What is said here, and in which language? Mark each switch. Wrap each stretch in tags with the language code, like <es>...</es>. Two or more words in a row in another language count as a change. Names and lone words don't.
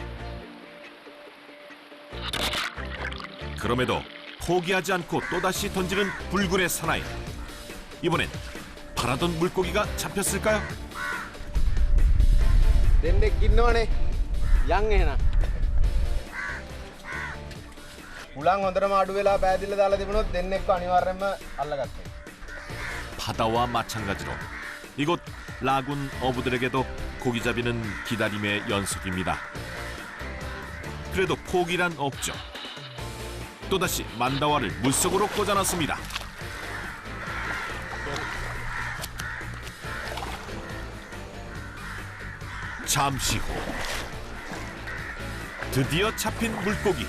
<ko>그럼에도 포기하지 않고 또다시 던지는 불굴의 사나이. 이번엔 바라던 물고기가 잡혔을까요?</ko> <si>දෙන්නෙක් ඉන්නවනේ. යන් එහෙනම්. උලන් හොඳටම අඩු වෙලා පෑදිලා දාලා තිබුණොත් දෙන්නෙක්ව අනිවාර්යයෙන්ම අල්ලගත්තා.</si> <ko>바다와 마찬가지로 이곳 라군 어부들에게도 고기잡이는 기다림의 연속입니다. 그래도 포기란 없죠. 또다시 만다와를 물속으로 꽂아놨습니다. 잠시 후 드디어 잡힌 물고기.</ko>